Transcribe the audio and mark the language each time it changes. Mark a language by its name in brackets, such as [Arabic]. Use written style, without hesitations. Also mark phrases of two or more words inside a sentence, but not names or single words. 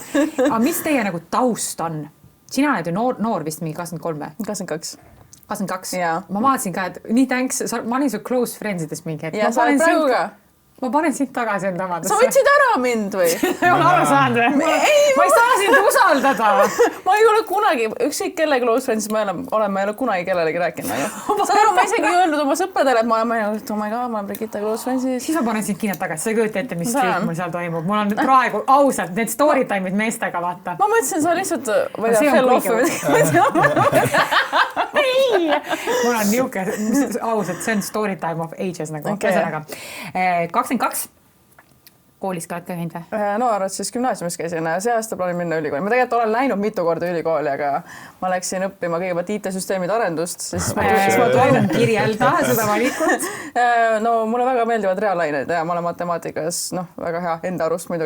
[Estonian] Aga mis teie nagu taust on? Sina oled ju noor vist mingi 23 või? 22. 22? Jaa. Ma vaatasin ka, et nii thanks, ma olin su [English] close friendsides [Estonian] mingi. Ja sa oled praegu ka? Ma panen sind tagasi enda omadesse. Sa võtsid ära mind või? Ma olen aru saanud või? Ma ei saa sind usaldada. Ma ei ole kunagi, ükskõik kelle [English] close friends [Estonian] ma ei ole kunagi kellelegi rääkinud. Saad aru, ma isegi öelnud oma sõpradele, et ma olen, [English] oh my god, [Estonian] ma olen Brigitta [English] close friendsis. [Estonian] Siis ma panen sind kinnad tagasi, sa ei kujuta ette, mis kõik mul seal toimub. Mul on praegu ausalt need [English] story time'id [Estonian] meestega, vaata. Ma mõtlesin, sa lihtsalt, ma ei tea, [English] fell off [Estonian] või ei, mul on niuke, ausalt, see on [English] story time of ages [Estonian] nagu. Ühesõnaga, 22 koolis ka oled ka käinud või? No arvad siis gümnaasiumis käisin, see aasta plaanin minna ülikooli. Ma tegelikult olen läinud mitu korda ülikooli, aga ma läksin õppima kõigepealt IT-süsteemide arendust. Siis palun kirjelda seda valikut. No mulle väga meeldivad reaalained ja ma olen matemaatikas väga hea enda arust muidugi.